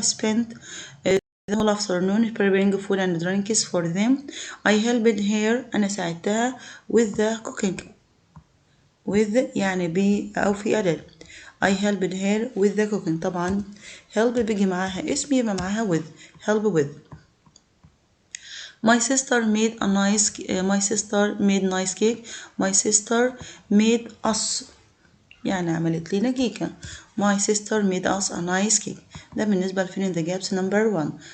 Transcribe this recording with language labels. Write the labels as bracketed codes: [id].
[en] spent the whole afternoon preparing food and drinks for them. I helped her، [ar] أنا ساعدتها. [en] with the cooking. [ar] with يعني أو في أداة. [en] I helped her with the cooking. [ar] طبعا help بيجي معاها اسم يبقى معاها with. [en] help with. My sister made nice cake. My sister made us [ar] يعني عملت لنا كيكة. [en] My sister made us a nice cake. [ar] ده بالنسبة لفين [en] in the gaps number 1.